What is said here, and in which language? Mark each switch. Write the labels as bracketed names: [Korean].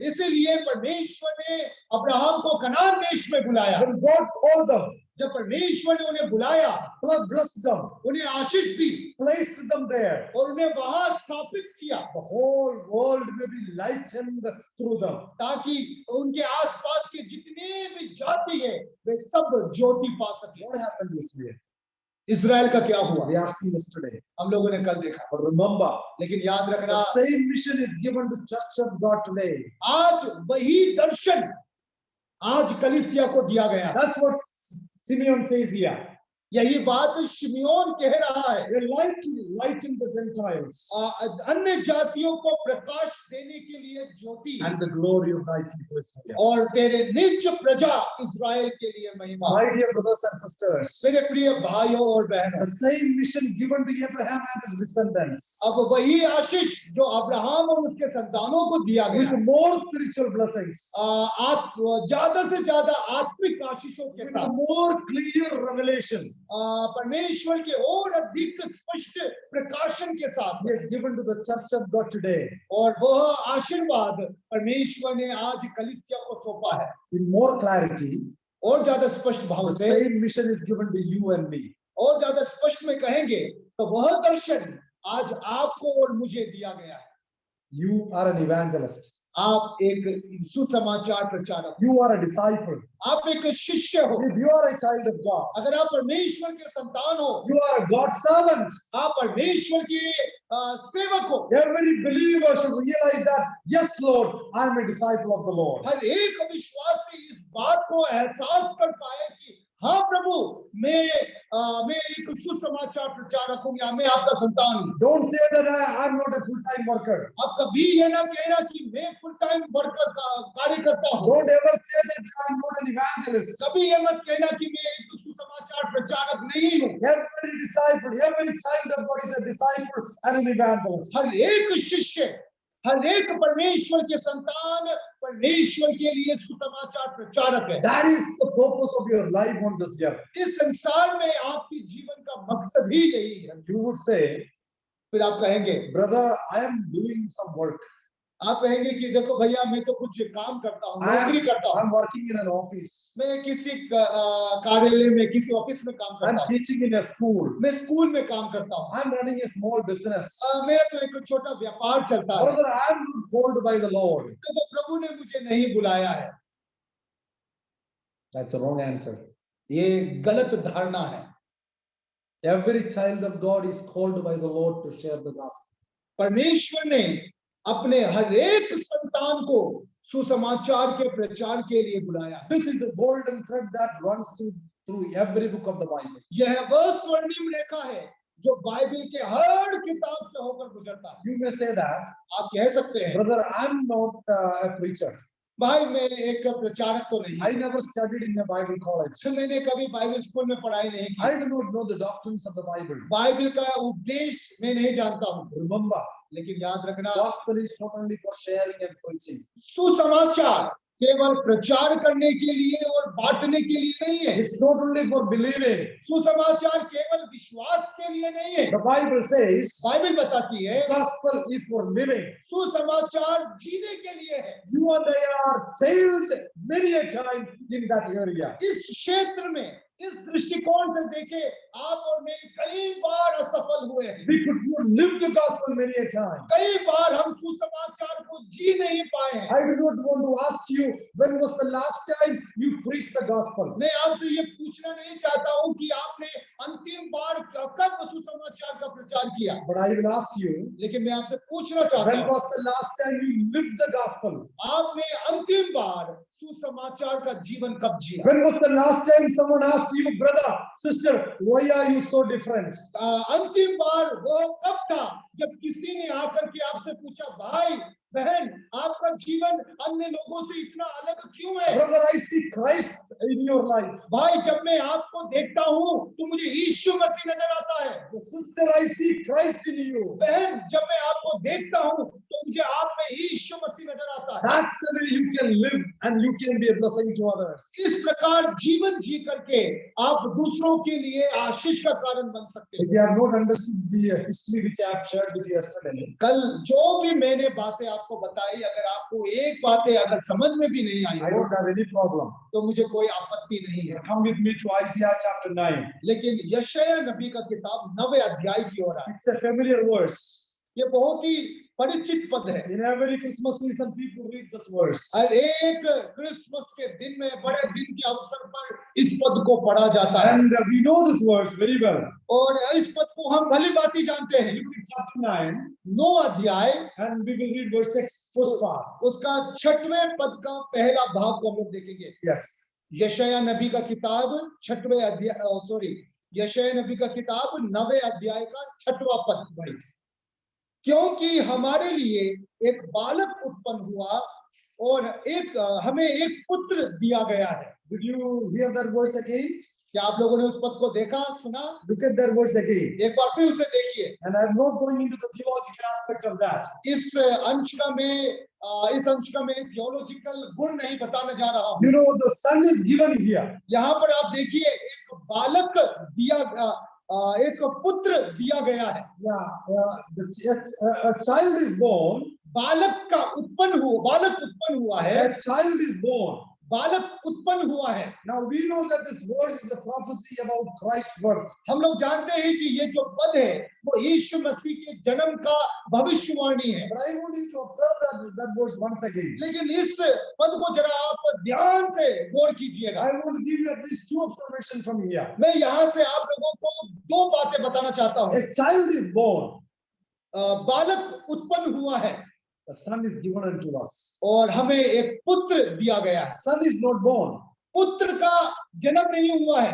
[Hindi] इसीलिए परमेश्वर ने अब्राहम को कनान देश में बुलाया। [English] When God called them, [Hindi] जब परमेश्वर ने उन्हें बुलाया, [English] blessed them, [Hindi] उन्हें आशीष दी [English] placed them there, [Hindi] और उन्हें वहां स्थापित किया, [English] the whole world may be lightened through them. [Hindi] ताकि उनके आसपास के जितने भी जाति है वे सब ज्योति पा सके। [English] What happened this way? [Hindi] Israel का क्या हुआ? [English] We have seen this today. [Hindi] हम लोगों ने कल देखा। [English] But remember, [Hindi] लेकिन याद रखना, [English] the same mission is given to Church of God today. [Hindi] आज वही दर्शन आज कलीसिया को दिया गया। [English] That's what Simeon says here. [Hindi] यही बात शिमियोन कह रहा है। [English] A light to lighten the Gentiles [Hindi] अन्य जातियों को प्रकाश देने के लिए ज्योति, [English] and the glory of thy people Israel. [Hindi] और तेरे निज प्रजा इज़राइल के लिए महिमा। [English] My dear brothers and sisters, [Hindi] मेरे प्रिय भाइयों और बहनों, [English] the same mission given to Abraham and his descendants [Hindi] अब वही आशीष जो अब्राहम और उसके संतानों को दिया [English] with [Hindi] गया, [English] more spiritual blessings, [Hindi] ज्यादा से ज्यादा आत्मिक आशीषों के [English] with [Hindi] साथ, [English] more clear revelation, [Hindi] परमेश्वर के और अधिक स्पष्ट प्रकाशन के साथ, [English] he has given to the Church of God today. [Hindi] और वह आशीर्वाद परमेश्वर ने आज कलीसिया को सौंपा है। [English] In more clarity, [Hindi] और ज्यादा स्पष्ट भाव [English] the [Hindi] से, [English] same mission is given to you and me. [Hindi] और ज्यादा स्पष्ट में कहेंगे तो वह दर्शन आज आपको और मुझे दिया गया है। [English] You are an evangelist. [Hindi] आप एक सुसमाचार प्रचारक, [English] You are a disciple. [Hindi] आप एक शिष्य हो। [English] If you are a child of God, [Hindi] अगर आप परमेश्वर के संतान हो, [English] you are a God's servant. [Hindi] आप परमेश्वर के सेवक हो। [English] Every believer should realize that, yes, Lord, I am a disciple of the Lord. [Hindi] हर एक विश्वासी इस बात को एहसास कर पाए कि हाँ प्रभु, मैं एक सुसमाचार प्रचारक हूँ, या मैं आपका संतान हूँ। [English] Don't say that I am not a full-time worker. [Hindi] आप कभी ये ना कहना कि मैं [English] full time worker [Hindi] कार्य करता हूँ। [English] Don't ever say that I am not an evangelist. [Hindi] कभी ये मत कहना कि मैं एक सुसमाचार प्रचारक नहीं हूँ। [English] Every disciple, every child of God is a disciple and an evangelist. [Hindi] हर एक शिष्य, हर एक परमेश्वर के संतान परमेश्वर के लिए सुसमाचार प्रचारक है। [English] That is the purpose of your life on this earth. [Hindi] इस संसार में आपके जीवन का मकसद ही यही है। [English] You would say, [Hindi] फिर आप कहेंगे, [English] brother, I am doing some work. [Hindi] आप कहेंगे कि देखो भैया, मैं तो कुछ काम करता हूँ, नौकरी करता [English] I am [Hindi] हूँ, [English] working in an office. [Hindi] मैं किसी कार्यालय में, किसी ऑफिस में काम [English] I am [Hindi] करता हूँ, [English] teaching in a school. [Hindi] मैं स्कूल में काम करता हूँ, [English] I am running a small business. [Hindi] मेरा तो एक छोटा व्यापार चलता है। [English] Brother, I am not called by the Lord. [Hindi] तो प्रभु ने मुझे नहीं बुलाया है। [English] That's a wrong answer. [Hindi] ये गलत धारणा है। [English] Every child of God is called by the Lord to share the gospel. [Hindi] परमेश्वर ने अपने हर एक संतान को सुसमाचार के प्रचार के लिए बुलाया है। [English] This is the golden thread that runs through every book of the Bible. [Hindi] यह वह स्वर्णिम रेखा है जो बाइबल के हर किताब से होकर गुजरता है। [English] You may say that, [Hindi] आप कह सकते हैं, [English] brother, I am not a preacher. [Hindi] भाई मैं एक प्रचारक तो नहीं, [English] I never studied in a Bible college. [Hindi] मैंने कभी बाइबल स्कूल में पढ़ाई नहीं की, [English] I do not know the doctrines of the Bible. [Hindi] Bible का उपदेश मैं नहीं जानता हूँ। [English] Remember, [Hindi] लेकिन याद रखना, [English] gospel is not only for sharing and preaching. [Hindi] सुसमाचार केवल प्रचार करने के लिए और बांटने के लिए नहीं है। [English] It's not only for believing. [Hindi] सुसमाचार केवल विश्वास के लिए नहीं है। [English] The Bible says, [Hindi] बाइबल बताती है, [English] gospel is for living. [Hindi] सुसमाचार जीने के लिए है। [English] You and I are failed many a time in that area. [Hindi] इस क्षेत्र में, इस दृष्टिकोण से देखे, आप और मैं कई बार असफल हुए हैं। [English] We could not live the gospel many a time. [Hindi] कई बार हम सुसमाचार को जी नहीं पाए हैं। [English] I do not want to ask you, when was the last time you preached the gospel? [Hindi] मैं आपसे ये पूछना नहीं चाहता हूँ कि आपने अंतिम बार कब सुसमाचार का प्रचार किया, [English] But I will ask you, [Hindi] लेकिन मैं आपसे पूछना चाहता [English] when [Hindi] हूँ, [English] was the last time you lived the gospel? [Hindi] आपने अंतिम बार सुसमाचार का जीवन कब जिया? [English] When was the last time someone asked you, brother, sister, why are you so different? [Hindi] अंतिम बार वो कब था जब किसी ने आकर के आपसे पूछा, भाई बहन, आपका जीवन अन्य लोगों से इतना अलग क्यों है? [English] Brother, I see Christ in your life. [Hindi] भाई, जब मैं आपको देखता हूँ तो मुझे यीशु मसीह नजर आता है। [English] The sister, I see Christ in you. [Hindi] बहन, जब मैं आपको देखता हूँ तो मुझे आप में यीशु मसीह नजर आता है। [English] That's the way you can live and you can be a blessing to others. [Hindi] इस प्रकार जीवन जी करके आप दूसरों के लिए आशीष का कारण बन सकते [English] If [Hindi] हैं। [English] you have not understood the history which I have shared with you yesterday, [Hindi] कल जो भी मैंने बातें आपको बताई, अगर आपको एक बातें अगर समझ में भी नहीं आई [English] I don't have any problem. [Hindi] तो मुझे कोई आपत्ति नहीं है। [English] Come with me to Isaiah chapter 9. [Hindi] लेकिन यशायाह नबी का किताब 9वें अध्याय की ओर आए। [English] It's a familiar verse. [Hindi] ये बहुत ही परिचित पद है। [English] In every Christmas season, people read this verse. [Hindi] हर एक क्रिसमस के दिन में, बड़े दिन के अवसर पर इस पद को पढ़ा जाता है, [English] And we know this verse very well. [Hindi] और इस पद को हम भली भांति जानते हैं। [English] Luke chapter 9, [Hindi] 9 अध्याय, [English] and we will read verse 6, first part. [Hindi] उसका 6वें पद का पहला भाग को हम लोग देखेंगे। [English] Yes. [Hindi] यशायाह नबी का किताब 6वें अध्याय, यशायाह नबी का किताब 9वें अध्याय का 6वां पद। [English] Right. [Hindi] क्योंकि हमारे लिए एक बालक उत्पन्न हुआ और हमें एक पुत्र दिया गया है। [English] Did you hear that verse again? [Hindi] क्या आप लोगों ने उस पद को देखा, सुना? [English] Look at that verse again. [Hindi] एक बार फिर उसे देखिए। [English] And I'm not going into the theological aspect of that. [Hindi] इस अंश का मैं थियोलॉजिकल गुण नहीं बताने जा रहा हूँ। [English] You know, the son is given here. [Hindi] यहाँ पर आप देखिए, एक बालक दिया, एक पुत्र दिया गया है। [English] Yeah, a child is born. [Hindi] बालक उत्पन्न हुआ है। [English] A child is born. [Hindi] बालक उत्पन्न हुआ है। [English] Now we know that this verse is a prophecy about Christ's birth. [Hindi] हम लोग जानते हैं कि ये जो पद है वो यीशु मसीह के जन्म का भविष्यवाणी है। [English] But I want you to observe that verse once again. [Hindi] लेकिन इस पद को जरा आप ध्यान से गौर कीजिएगा। [English] I want to give you at least two observations from here. [Hindi] मैं यहाँ से आप लोगों को दो बातें बताना चाहता हूँ। [English] A child is born, [Hindi] बालक उत्पन्न हुआ है [English] a son is given unto us. [Hindi] और हमें एक पुत्र दिया गया है। [English] Son is not born [Hindi] पुत्र का जन्म नहीं हुआ है